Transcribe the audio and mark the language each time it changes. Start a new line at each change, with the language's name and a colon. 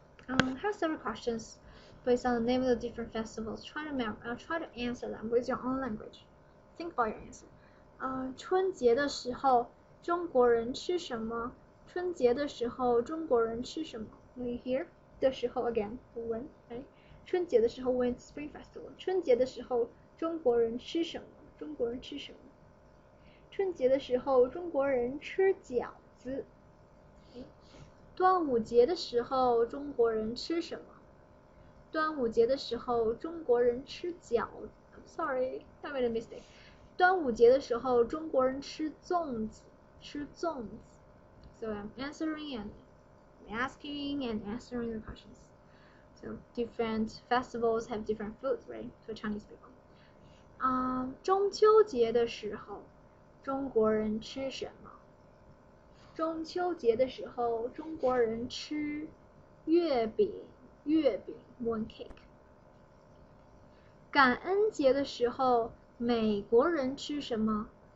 English: Have several questions based on the name of the different festivals. Try to answer them with your own language. Think about your answer.
Chinese: 春节的时候中国人吃什么？春节的时候中国人吃什么？
English: You hear? 的时候 again, when, right?
Chinese: 春节的时候
English: when it's Spring Festival.
Chinese: 春节的时候中国人吃什么？中国人吃什么？春节的时候中国人吃饺子。端午节的时候中国人吃什么？端午节的时候中国人吃饺子。
English: I'm sorry, I made a mistake.
Chinese: 端午节的时候中国人吃粽子。
English: So I'm answering and asking and answering the questions. So different festivals have different foods, right, for Chinese people.
Chinese: 中秋节的时候中国人吃什么？中秋节的时候中国人吃月饼 mooncake。感恩节的时候美国人吃什么？